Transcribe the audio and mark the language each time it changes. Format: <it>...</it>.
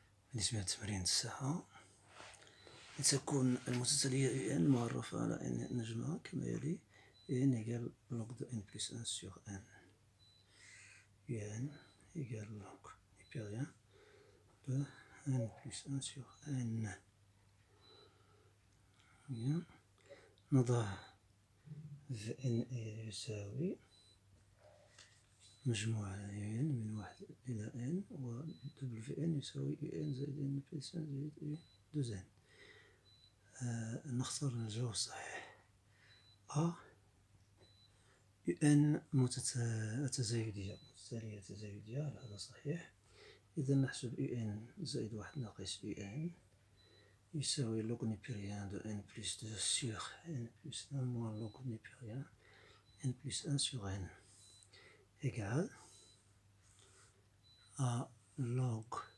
<ar>بالنسبة لتمرين الساعة، لتكون المتتالية n معرفة على n نجمع كما يلي:</ar> <fr>n égale log de n plus 1 sur n. n égale log népérien de n plus 1 sur n.</fr> <ar>نضع Vn يساوي مجموع n من 1 إلى n، و Vn يساوي un زائد n plus 1 زائد 2n. نختار الجواب الصحيح. A un متتالية تزايدية، هذا صحيح. إذا نحسب un زائد 1 ناقص un يساوي</ar> <fr>log népérien de n plus 2 sur n plus 1 moins log népérien n plus 1 sur n égale à log</fr>